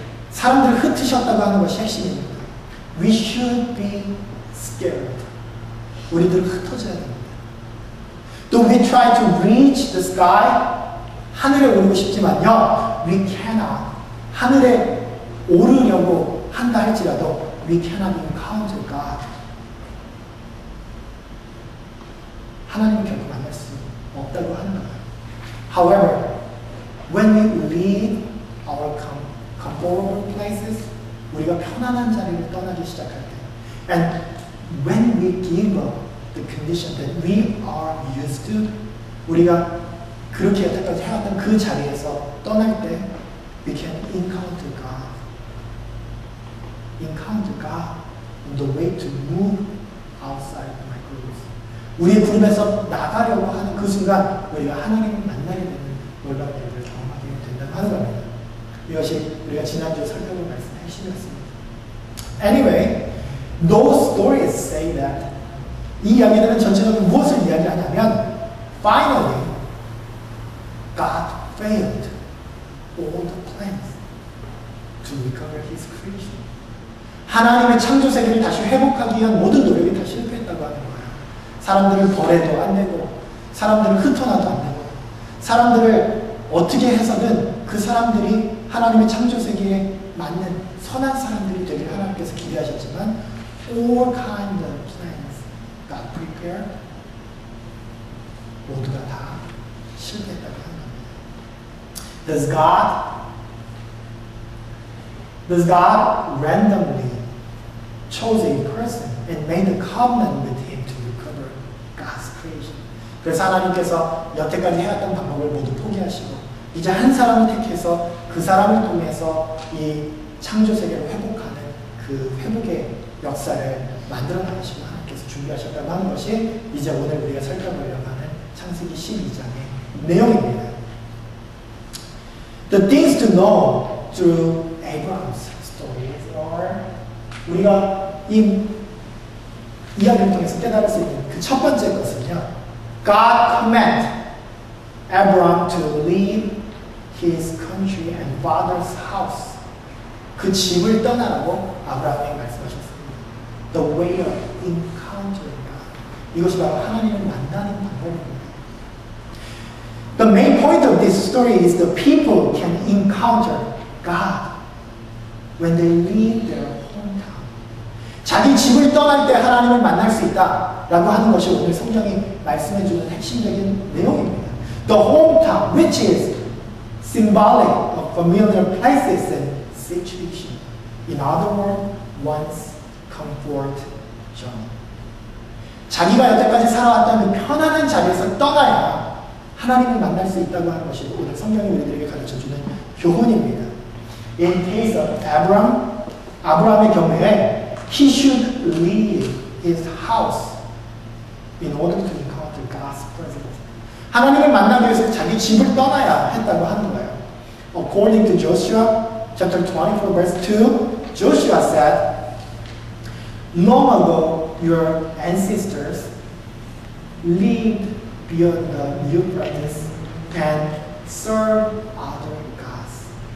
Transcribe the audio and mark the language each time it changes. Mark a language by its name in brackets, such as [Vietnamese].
[Korean] 사람들을 흩으셨다고 하는 것이 핵심입니다. [English] We should be scattered. [Korean] 우리들 흩어져야 됩니다. [English] Though we try to reach the sky, [Korean] 하늘에 오르고 싶지만요, [English] we cannot. [Korean] 하늘에 오르려고 한다 할지라도 [English] we cannot encounter God. [Korean] 하나님을 결코 만날 수 없다고 하는 거예요. [English] However, when we leave our comfortable places, [Korean] 우리가 편안한 자리를 떠나기 시작할 때, [English] and when we give up the condition that we are used to, [Korean] 우리가 그렇게 여태까지 해왔던 그 자리에서 떠날 때, [English] we can encounter God. Encounter God on the way to move outside of my group. [Korean] 우리의 그룹에서 나가려고 하는 그 순간 우리가 하나님을 만나게 되는 놀라운 일을 경험하게 된다고 하는 겁니다. 이것이 우리가 지난주에 설명을 말씀해 주셨습니다. [English] Anyway, those stories say that [Korean] 이 이야기들은 전체적으로 무엇을 이야기하냐면 [English] finally, God failed all the plans to recover His creation. [Korean] 하나님의 창조 세계를 다시 회복하기 위한 모든 노력이 다 실패했다고 하는 거예요. 사람들을 벌해도 안 되고, 사람들을 흩어놔도 안 되고, 사람들을 어떻게 해서든 그 사람들이 하나님의 창조 세계에 맞는 선한 사람들이 되길 하나님께서 기대하셨지만 [English] all kind of plans God prepared [Korean] 모두가 다 실패했다고 하는 겁니다. [English] Does God randomly chose a person and made a covenant with him to recover God's creation? [Korean] 그래서 하나님께서 여태까지 해왔던 방법을 모두 포기하시고 이제 한 사람을 택해서 그 사람을 통해서 이 창조 세계를 회복하는 그 회복의 역사를 만들어 나가시고 하나님께서 준비하셨다고 하는 것이 이제 오늘 우리가 살펴보려고 하는 창세기 12장의 내용입니다. [English] The things to know through Abraham's stories are [Korean] 우리가 이 이야기를 통해서 깨달을 수 있는 그 첫 번째 것은요. [English] God commanded Abraham to leave his country and father's house. [Korean] 그 집을 떠나라고 아브라함에게 말씀하셨습니다. [English] The way of encountering God. [Korean] 이것이 바로 하나님을 만나는 방법입니다. [English] The main point of this story is the people can encounter God when they leave their hometown. [Korean] 자기 집을 떠날 때 하나님을 만날 수 있다라고 하는 것이 오늘 성경이 말씀해주는 핵심적인 내용입니다. [English] The hometown, which is symbolic of familiar places and situation. In other words, one's comfort zone. [Korean] 자기가 여태까지 살아왔던 그 편안한 자리에서 떠나야 하나님을 만날 수 있다고 하는 것이 오늘 성경이 우리들에게 가르쳐주는 교훈입니다. [English] In case of [Korean] 아브라함의 경우에 [English] he should leave his house in order to encounter God's presence. [Korean] 하나님을 만나기 위해서 자기 집을 떠나야 했다고 하는 거예요. [English] According to Joshua chapter 24 verse 2, Joshua said, long ago your ancestors lived beyond the Euphrates and served other gods.